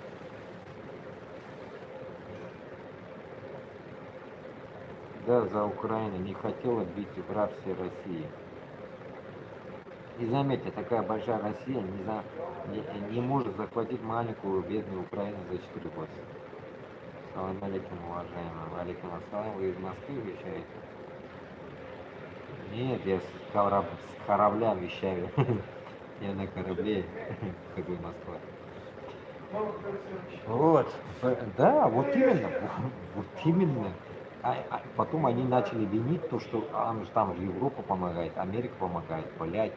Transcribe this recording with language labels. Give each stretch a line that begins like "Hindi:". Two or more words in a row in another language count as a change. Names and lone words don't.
Russian: Да, за Украину не хотела бить в рабстве России. И заметьте, такая большая Россия не может захватить маленькую бедную Украину за 4 года.
Arabic: سلام عليكم, уважаемый. عليكم السلام.
Russian: Вы из Москвы вещаете? Нет, я с корабля вещаю. Я на корабле, какой Москва. Вот. Да, вот именно. Вот именно. Потом они начали винить то, что там Европа помогает, Америка помогает, блядь.